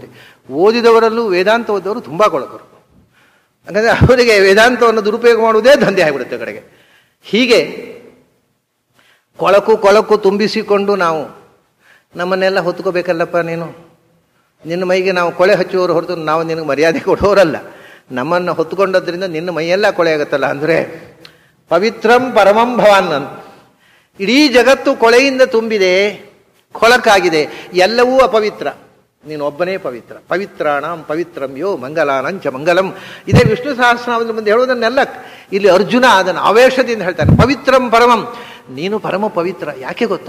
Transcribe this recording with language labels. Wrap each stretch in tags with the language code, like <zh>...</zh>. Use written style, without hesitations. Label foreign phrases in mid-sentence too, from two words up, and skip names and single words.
<kn>ಓದಿದವರಲ್ಲೂ ವೇದಾಂತ ಓದವರು ತುಂಬ ಕೊಳಕರು. ಹಾಗಾದರೆ ಅವರಿಗೆ ವೇದಾಂತವನ್ನು ದುರುಪಯೋಗ ಮಾಡುವುದೇ ದಂಧೆ ಆಗಿಬಿಡುತ್ತೆ ಕಡೆಗೆ. ಹೀಗೆ ಕೊಳಕು ತುಂಬಿಸಿಕೊಂಡು ನಾವು ನಮ್ಮನ್ನೆಲ್ಲ ಹೊತ್ಕೋಬೇಕಲ್ಲಪ್ಪ. ನಿನ್ನ ಮೈಗೆ ನಾವು ಕೊಳೆ ಹಚ್ಚುವವರು ಹೊರತು ನಾವು ನಿನಗೆ ಮರ್ಯಾದೆ ಕೊಡೋರಲ್ಲ. ನಮ್ಮನ್ನು ಹೊತ್ತುಕೊಂಡದ್ರಿಂದ ನಿನ್ನ ಮೈಯೆಲ್ಲ ಕೊಳೆ ಆಗುತ್ತಲ್ಲ. ಅಂದರೆ</kn> <sa>ಪವಿತ್ರಂ ಪರಮಂ ಭವಾನ್</sa> <kn>ಅಂತ. ಇಡೀ ಜಗತ್ತು ಕೊಳೆಯಿಂದ ತುಂಬಿದೆ, ಕೊಳಕಾಗಿದೆ, ಎಲ್ಲವೂ ಅಪವಿತ್ರ, ನೀನು ಒಬ್ಬನೇ ಪವಿತ್ರ.</kn> <sa>ಪವಿತ್ರಾಣಂ ಪವಿತ್ರಂ ಯೋ ಮಂಗಲಾನಂಚ ಮಂಗಲಂ.</sa> <kn>ಇದೇ ವಿಷ್ಣು ಸಹಸ್ರನಾಮದ ಮುಂದೆ ಹೇಳುವುದನ್ನೆಲ್ಲ ಇಲ್ಲಿ ಅರ್ಜುನ ಅದನ್ನು ಆವೇಶದಿಂದ ಹೇಳ್ತಾನೆ.</kn> <sa>ಪವಿತ್ರಂ ಪರಮಂ,</sa> <kn>ನೀನು ಪರಮ ಪವಿತ್ರ. ಯಾಕೆ ಗೊತ್ತಾ?</kn>